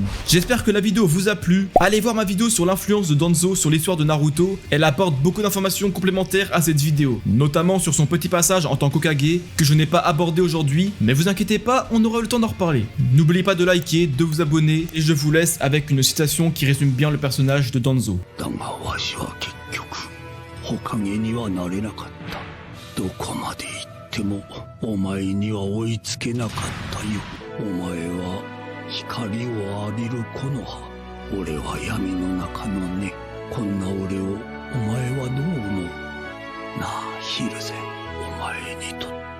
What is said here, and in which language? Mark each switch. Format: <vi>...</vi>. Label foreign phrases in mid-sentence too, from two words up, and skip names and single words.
<fr>J'espère que la vidéo vous a plu, allez voir ma vidéo sur l'influence de Danzo sur l'histoire de Naruto, elle apporte beaucoup d'informations complémentaires à cette vidéo, notamment sur son petit passage en tant qu'Hokage que je n'ai pas abordé aujourd'hui, mais vous inquiétez pas, on aura le temps d'en reparler. N'oubliez pas de liker, de vous abonner, et je vous laisse avec une citation qui résume bien le personnage de Danzo.</fr> <ja>火影にはなれなかった。どこまで行ってもお前には追いつけなかったよ。お前は光を浴びる木の葉。俺は闇の中の根。こんな俺をお前はどう思う？なあヒルゼン、お前にとって</ja>